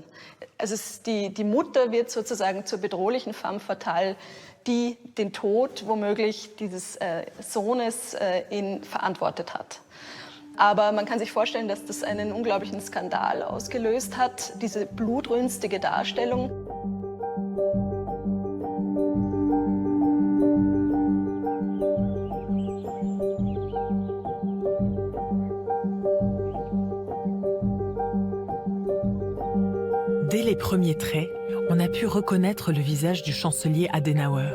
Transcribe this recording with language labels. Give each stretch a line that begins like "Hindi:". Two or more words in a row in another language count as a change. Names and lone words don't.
German: Also die Mutter wird sozusagen zur bedrohlichen
French: femme fatale,
German: die den Tod womöglich dieses Sohnes verantwortet hat. Aber man kann sich vorstellen, dass das einen unglaublichen Skandal ausgelöst hat, diese blutrünstige Darstellung.
French: Dès les premiers traits, on a pu reconnaître le visage du chancelier Adenauer.